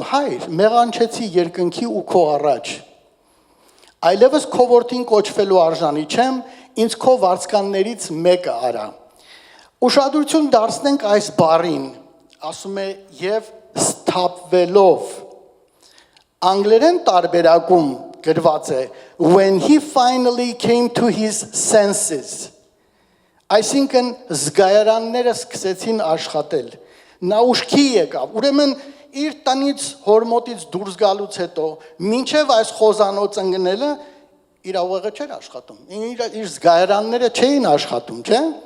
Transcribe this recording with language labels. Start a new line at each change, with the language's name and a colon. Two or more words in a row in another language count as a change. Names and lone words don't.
Armenian: հայր, մեղանչեցի երկնքի ու քո առաջ։ Այլևս քո որդին կոչվելու արժանի չեմ, ինձ քո վարձկաններից մեկը արա։ Ուշադրություն դարձնենք այս բառին, ասում է եւ սթափվելով։ Անգլերեն տարբերակում գրված է
English: when he finally came to his senses։
Armenian: Այսինքն զգայարանները սկսեցին աշխատել։ Նա ուշքի եկավ։ Ուրեմն իր տնից հորմոտից դուրս գալուց հետո մինչև այս խոզանոց ընկնելը իր ուղեղը չէր աշխատում։ Իր զգայարանները չէին աշխատում, չէ՞։